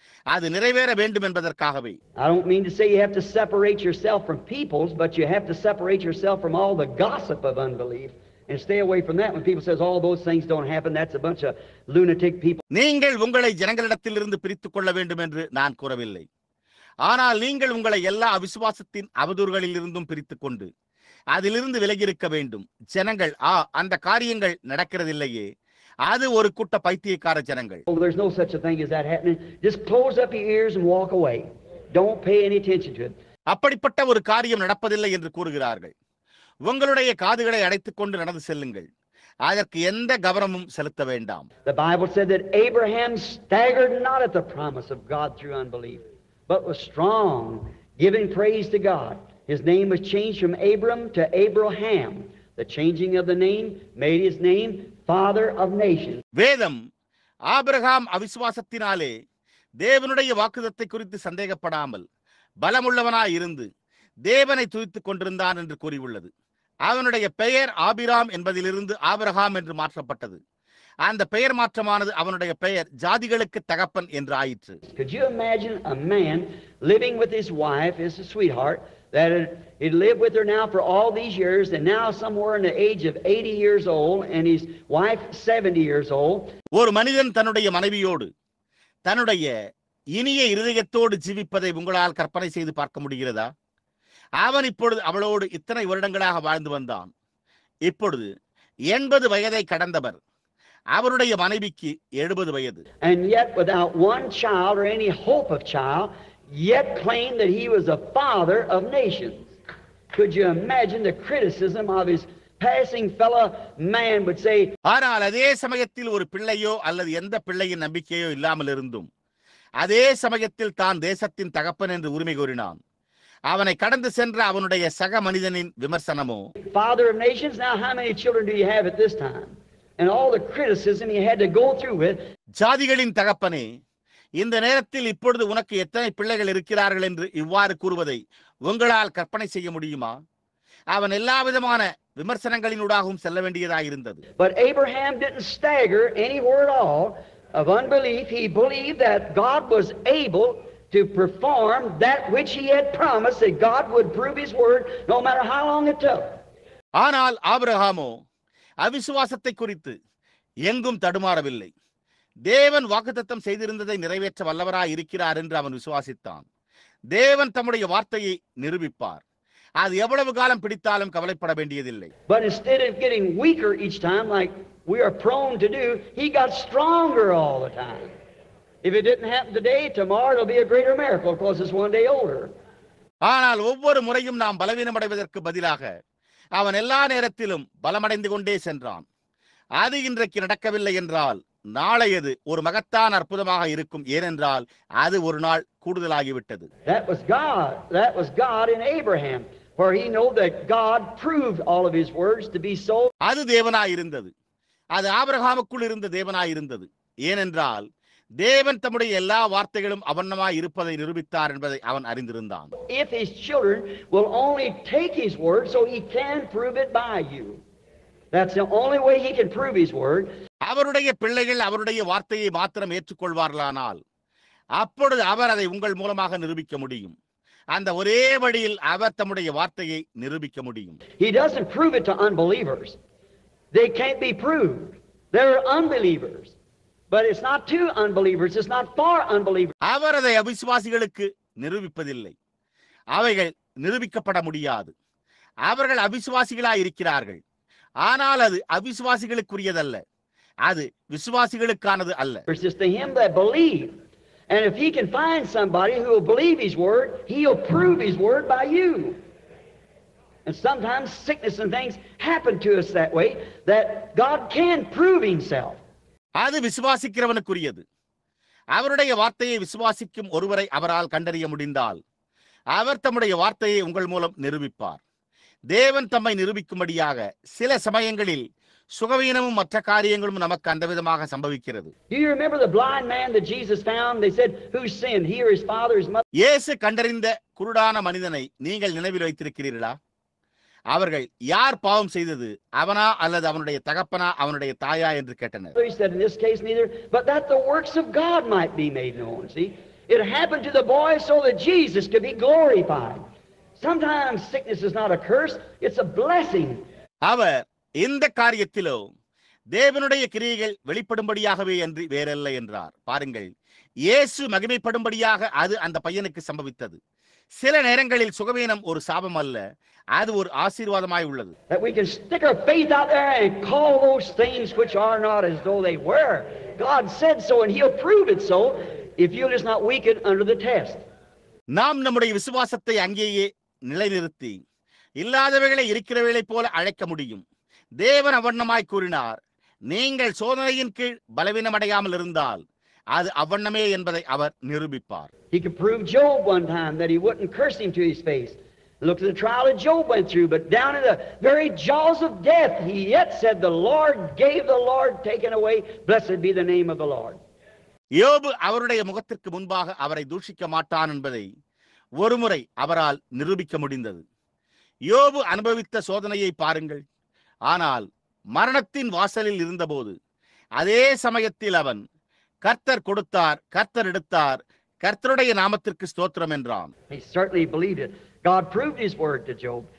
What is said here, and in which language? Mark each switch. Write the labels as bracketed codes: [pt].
[ta] அது நிறைவேற வேண்டும் என்பதற்காகவே. [en] I don't mean to say you have to separate yourself from peoples, but you have to separate yourself from all the gossip of unbelief and stay away from that. When people says all those things don't happen, that's a bunch of lunatic people. [ta] நீங்கள் உங்களை ஜனங்களிடத்திலிருந்து பிரித்துக் கொள்ள வேண்டும் என்று நான் கூறவில்லை. ஆனால் நீங்கள் உங்களை எல்லா அவிசுவாசத்தின் அவதூறுகளில் இருந்தும் பிரித்துக் கொண்டு அதிலிருந்து விலகி இருக்க வேண்டும். ஜனங்கள் அந்த காரியங்கள் நடக்கிறதில்லையே, அது ஒரு கூட்ட பைத்தியக்கார ஜனங்கள். [en] Oh, there's no such a thing as that happening. Just close up your ears and walk away. Don't pay any attention to it. [ta] அப்படிப்பட்ட ஒரு காரியம் நடப்பதில்லை என்று கூறுகிறார்கள். உங்களுடைய காதுகளை அடைத்துக் கொண்டு நடந்து செல்லுங்கள். அதற்கு எந்த கவனமும் செலுத்த வேண்டாம். [en] The Bible said that Abraham staggered not at the promise of God through unbelief, but was strong, giving praise to God. His name was changed from Abram to Abraham. The changing of the name made his name Father of Nations. [ta] வேதம் Abraham அவிசுவாசத்தினாலே தேவனுடைய வாக்குத்தத்தை குறித்து சந்தேகப்படாமல் பலமுள்ளவனாய் இருந்து தேவனை துதித்துக் கொண்டிருந்தான் என்று கூறியுள்ளது. அவனுடைய பெயர் ஆபிராம் என்பதிலிருந்து ஆபிரகாம் என்று மாற்றப்பட்டது. அந்த பெயர் மாற்றமானது அவனுடைய பெயர் ஜாதிகளுக்கு தகப்பன் என்று ஆயிற்று. [en] Could you imagine a man living with his wife, his sweetheart, that he'd lived with her now for all these years, and now somewhere in the age of 80 years old, and his wife 70 years old. [ta] ஒரு மனிதன் தன்னுடைய மனைவியோடு தன்னுடைய இனிய இருதயத்தோடு ஜீவிப்பதை உங்களால் கற்பனை செய்து பார்க்க முடிகிறதா? அவன் இப்பொழுது அவளோடு இத்தனை வருடங்களாக வாழ்ந்து வந்தான். இப்பொழுது 80 வயதை கடந்தவர். அவருடைய மனைவிக்கு 70 வயது. [en] And yet without one child or any hope of child, yet claimed that he was a father of nations. Could you imagine the criticism of his passing fellow man would say? [ta] ஆனால் அதே சமயத்தில் ஒரு பிள்ளையோ அல்லது எந்த பிள்ளையின் நம்பிக்கையோ இல்லாமல் இருந்தும் அதே சமயத்தில் தான் தேசத்தின் தகப்பன் என்று உரிமை கோரினான். அவனை கடந்து சென்ற அவனுடைய சக மனிதனின் விமர்சனமோ, [en] Father of nations, now how many children do you have at this time? And all the criticism he had to go through with. [ta] ஜாதிகளின் தகப்பனே, இந்த நேரத்தில் இப்பொழுது உனக்கு எத்தனை பிள்ளைகள் இருக்கிறார்கள் என்று இவ்வாறு கூறுவதை உங்களால் கற்பனை செய்ய முடியுமா? அவன் எல்லா விதமான விமர்சனங்களினூடாகவும் செல்ல வேண்டியதாக இருந்தது. [en] But Abraham didn't stagger anywhere at all of unbelief. He believed that God was able to perform that which he had promised, that God would prove his word no matter how long it took. [ta] ஆனால் ஆபிரகாமோ அவிசுவாசத்தை குறித்து எங்கும் தடுமாறவில்லை. தேவன் வாக்குத்தத்தம் செய்திருந்ததை நிறைவேற்ற வல்லவராய் இருக்கிறார் என்று அவன் விசுவாசித்தான். தேவன் தம்முடைய வார்த்தையை நிரூபிப்பார். அது எவ்வளவு காலம் பிடித்தாலும் கவலைப்பட வேண்டியதில்லை. [en] But instead of getting weaker each time like we are prone to do, he got stronger all the time. If it didn't happen today, tomorrow it'll be a greater miracle because it's one day older. [ta] ஆனால் ஒவ்வொரு முறையும் நாம் பலவீனமடைவதற்கு பதிலாக அவன் எல்லா நேரத்திலும் பலமடைந்து கொண்டே சென்றான். அது இன்றைக்கு நடக்கவில்லை என்றால் நாளையது ஒரு மகத்தான அற்புதமாக இருக்கும். ஏனென்றால் அது ஒரு நாள் கூடுதலாகிவிட்டது. [en] That was God in Abraham, for he knew that God proved all of his words to be so. [ta] அது தேவனாயிருந்தது. அது ஆபிரகாமுக்குள் இருந்த தேவனாயிருந்தது. ஏனென்றால் தேவன் தம்முடைய எல்லா வார்த்தைகளும் அவண்ணமாய் இருப்பதை நிரூபித்தார் என்பதை அவன் அறிந்திருந்தான். [en] If his children will only take his word, so he can prove it by you. That's the only way he can prove his word. [ta] அவருடைய பிள்ளைகள் அவருடைய வார்த்தையை மாத்திரம் ஏற்றுக்கொள்வார்களானால் அப்பொழுது அவர் அதை உங்கள் மூலமாக நிரூபிக்க முடியும். அந்த ஒரே வழியில் அவர் தம்முடைய வார்த்தையை நிரூபிக்க முடியும். [en] He doesn't prove it to unbelievers. They can't be proved. They're unbelievers. But it's not to unbelievers. It's not for unbelievers. [ta] அவர் அதை அவிசுவாசிகளுக்கு நிரூபிப்பதில்லை. அவைகள் நிரூபிக்கப்பட முடியாது. அவர்கள் அவிசுவாசிகளாய் இருக்கிறார்கள். ஆனால் அது அவிசுவாசிகளுக்குரியதல்ல. அது விசுவாசிகளுக்கானது அல்ல. [en] It's just to him that believe. And if he can find somebody who will believe his word, he'll prove his word by you. And sometimes sickness and things happen to us that way, that God can prove himself. [ta] அது விசுவாசிக்கிறவனுக்குரியது. அவருடைய வார்த்தையை விசுவாசிக்கும் ஒருவரை அவரால் கண்டறிய முடிந்தால் அவர் தம்முடைய வார்த்தையை உங்கள் மூலம் நிரூபிப்பார். தேவன் தம்மை நிரூபிக்கும்படியாக சில சமயங்களில் சுகவீனமும் மற்ற காரியங்களும் நமக்கு அந்த விதமாக சம்பவிக்கிறது. [en] Do you remember the blind man that Jesus found? They said, who sinned, he or his father, his mother? [ta] இயேசு கண்டறிந்த குருடான மனிதனை நீங்கள் நினைவில் வைத்திருக்கிறீர்களா? அவர்கள் யார் பாவம் செய்தது, அவனா அல்லது அவனுடைய தகப்பனா அவனுடைய தாயா என்று கேட்டனர். [en] He said, in this case neither, but that the works of God might be made known. See, it happened to the boy so that Jesus could be glorified. Sometimes sickness is not a curse, it's a blessing. [ta] அவர் இந்த காரியத்திலோ தேவனுடைய கிரியைகள் வெளிப்படும்படியாகவே என்று வேறல்ல என்றார். பாருங்கள், இயேசு மகிமைப்படும்படியாக அது அந்த பையனுக்கு சம்பவித்தது. சில நேரங்களில் சுகவீனம் ஒரு சாபம் அல்ல, அது ஒரு ஆசீர்வாதமாய் உள்ளது. [en] That we can stick our faith out there and call those things which are not as though they were. God said so and he'll prove it so if you'll just not weaken under the test. [ta] நாம் நம்முடைய விசுவாசத்தை அங்கேயே நிலைநிறுத்தி இல்லாதவைகளை இருக்கிறவைகளை போல அழைக்க முடியும். தேவன் அவ்வண்ணமாய் கூறினார், நீங்கள் சோதனையின் கீழ் பலவீனமடையாமல் இருந்தால் அது அவ்வண்ணமே என்பதை அவர் நிரூபிப்பார். [en] He could prove Job one time that he wouldn't curse him to his face. Look at the trial that Job went through, but down in the very jaws of death, he yet said, the Lord gave, the Lord taken away, blessed be the name of the Lord. [ta] யோபு அவருடைய முகத்திற்கு முன்பாக அவரை தூஷிக்க மாட்டான் என்பதை ஒருமுறை அவரால் நிரூபிக்க முடிந்தது. யோபு அனுபவித்த சோதனையை பாருங்கள். ஆனால் மரணத்தின் வாசலில் இருந்தபோது அதே சமயத்தில் அவன் கர்த்தர் கொடுத்தார், கர்த்தர் எடுத்தார், கர்த்தருடைய நாமத்திற்கு ஸ்தோத்திரம் என்றான். [en] He certainly believed it. God proved his word to Job.